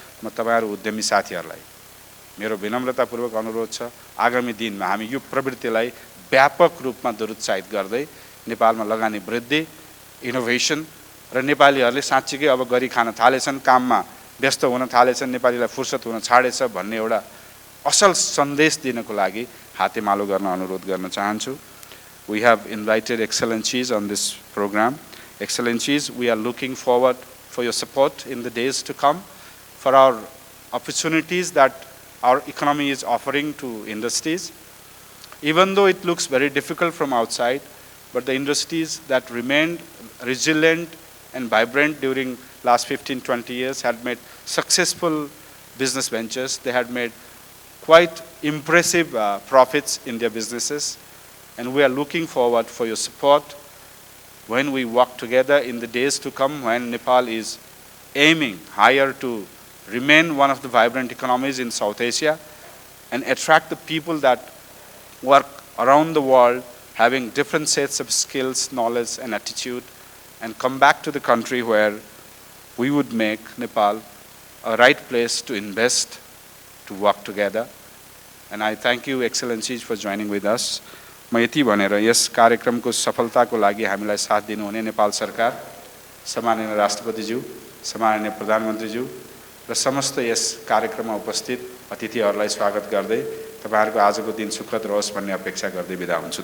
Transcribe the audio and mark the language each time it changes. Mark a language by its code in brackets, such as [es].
[ne] म तपाईहरु उद्यमी साथीहरूलाई मेरो विनम्रतापूर्वक अनुरोध छ, आगामी दिनमा हामी यो प्रवृत्तिलाई व्यापक रूपमा दुरुत्साहित गर्दै नेपालमा लगानी वृद्धि, इनोभेसन र नेपालीहरूले साँच्चीकै अब गरी खान थालेछन्, काममा व्यस्त हुन थालेछन्, नेपालीलाई फुर्सद हुन छाडेछ भन्ने एउटा असल सन्देश दिनको लागि हातेमालो गर्न अनुरोध गर्न चाहन्छु। [en] We have invited excellencies on this program. Excellencies, we are looking forward for your support in the days to come for our opportunities that our economy is offering to industries. Even though it looks very difficult from outside, but the industries that remained resilient and vibrant during last 15-20 years had made successful business ventures. They had made quite impressive profits in their businesses, and we are looking forward for your support when we work together in the days to come, when Nepal is aiming higher to remain one of the vibrant economies in South Asia and attract the people that work around the world having different sets of skills, knowledge and attitude, and come back to the country where we would make Nepal a right place to invest, to work together. And I thank you, Excellencies, for joining with us. [ne] म यति भनेर यस कार्यक्रमको सफलताको लागि हामीलाई साथ दिनुहुने नेपाल सरकार, सम्माननीय राष्ट्रपतिज्यू, सम्माननीय प्रधानमन्त्रीज्यू र समस्त यस कार्यक्रममा उपस्थित अतिथिहरूलाई स्वागत गर्दै तपाईहरुको आजको दिन सुखद रहोस् भन्ने अपेक्षा गर्दै बिदा हुन्छु।